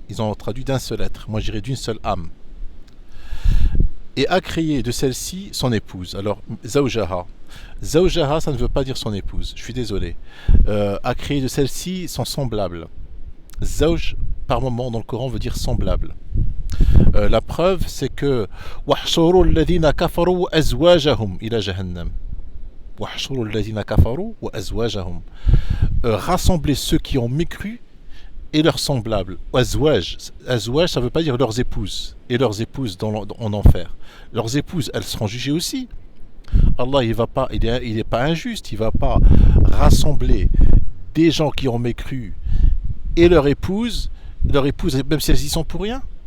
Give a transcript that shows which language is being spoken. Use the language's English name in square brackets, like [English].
[French] Ils ont traduit d'un seul être. Moi, j'irais d'une seule âme. Et a créé de celle-ci son épouse. Alors, Zawjaha. Zawjaha, ça ne veut pas dire son épouse. Je suis désolé. A créé de celle-ci son semblable. Zawj, par moment, dans le Coran, veut dire semblable. La preuve, c'est que [Arabic] وَحْشُرُوا الَّذِينَ كَفَرُوا وَأَزْوَاجَهُمْ إِلَى جَهَنَّمَ. وَحْشُرُوا الَّذِينَ كَفَرُوا وَأَزْوَاجَهُم. [French] Rassemblez ceux qui ont mécru et leurs semblables. Azwaj, azwaj, ça ne veut pas dire leurs épouses et leurs épouses en enfer. Leurs épouses, elles seront jugées aussi. Allah, il n'est pas injuste, il ne va pas rassembler des gens qui ont mécru et leurs épouses, même si elles y sont pour rien.